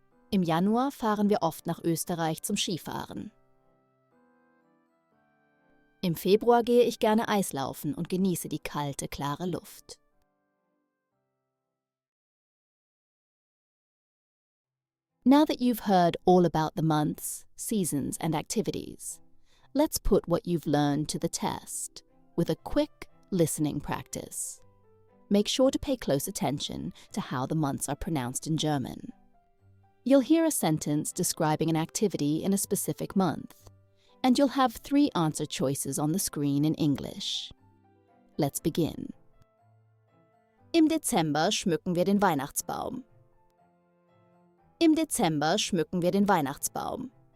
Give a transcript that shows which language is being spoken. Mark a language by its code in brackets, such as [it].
[de] Im Januar fahren wir oft nach Österreich zum Skifahren. Im Februar gehe ich gerne Eislaufen und genieße die kalte, klare Luft. [en] Now that you've heard all about the months, seasons, and activities, let's put what you've learned to the test with a quick listening practice. Make sure to pay close attention to how the months are pronounced in German. You'll hear a sentence describing an activity in a specific month, and you'll have 3 answer choices on the screen in English. Let's begin. [de] Im Dezember schmücken wir den Weihnachtsbaum. Im Dezember schmücken wir den Weihnachtsbaum.